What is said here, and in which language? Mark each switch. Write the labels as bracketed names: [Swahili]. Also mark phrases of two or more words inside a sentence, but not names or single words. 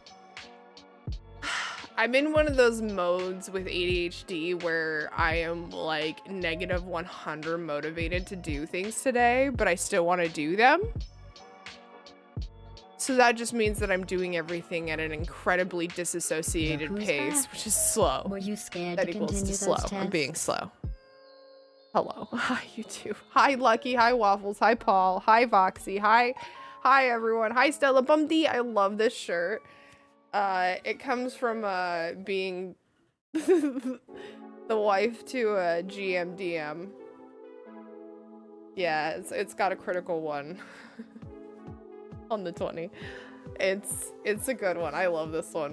[English] I'm in one of those modes with ADHD where I am like negative 100 motivated to do things today, but I still want to do them. So that just means that I'm doing everything at an incredibly disassociated pace, which is slow. Were you scared That to equals continue to slow. those tests? I'm being slow. Hello. Hi, YouTube. Hi, Lucky. Hi, Waffles. Hi, Paul. Hi, Voxy. Hi, everyone. Hi, Stella Bumdy. I love this shirt. It comes from being the wife to a GMDM. Yeah, it's got a critical one on the 20. It's a good one. I love this one.